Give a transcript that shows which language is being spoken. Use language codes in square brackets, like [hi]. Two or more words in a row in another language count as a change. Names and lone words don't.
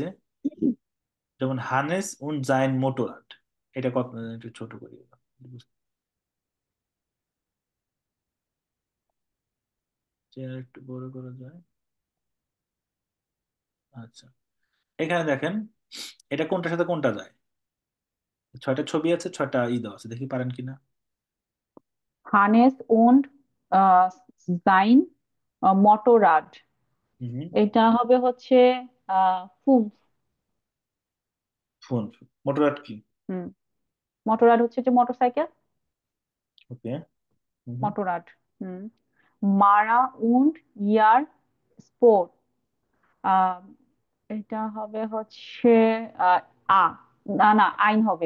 [bn] যেমন [de] Hannes und sein Motorrad, [bn] এটা কত, একটু ছোট করি, চেয়ার একটু বড় করা যায়। আচ্ছা, এখানে দেখেন, এটা কোনটার সাথে কোনটা যায়, 6টা ছবি আছে, 6টা দেওয়া আছে, দেখি পারেন কিনা। [de] হানেস und sein Motorrad, [bn] হুম, এটা হবে হচ্ছে ফুম। ফোন, মোটোরাড কি? হুম, মোটররাড হচ্ছে যে মোটরসাইকেল, ওকে। হুম, মোটররাড। হুম। মারা und [de] ihr Sport, [bn] আহ এটা হবে হচ্ছে আহ, আ না না, আইন হবে।